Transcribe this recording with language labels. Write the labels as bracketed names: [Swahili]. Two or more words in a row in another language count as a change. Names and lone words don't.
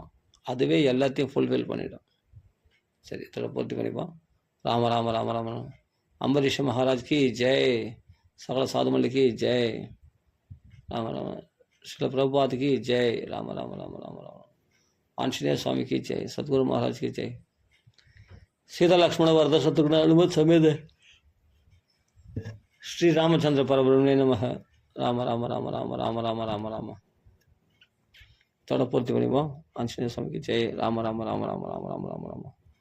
[Tamil] அதுவே எல்லாத்தையும் ஃபுல்ஃபில் பண்ணிடும். சரி, இதில் பூர்த்தி பண்ணிப்போம். ராம ராம ராம ராம ராம. [Hindi] अम्बरीष महाराज की जय, सकल साधुमल्ली की जय, राम राम. श्रील प्रभुपाद की जय, राम राम राम राम राम. ஆஞ்சநேய சுவாமி की जय, सतगुरु महाराज की जय. [Sanskrit] सीता लक्ष्मण वरद शत्रुघ्न हनुमत समेत श्री रामचंद्र परब्रह्मणे नमः. राम राम राम राम राम राम राम राम. [Hindi] थोड़ा पूर्ति बनी वो. आंजनेय स्वामी की जय. राम राम राम राम राम राम राम राम.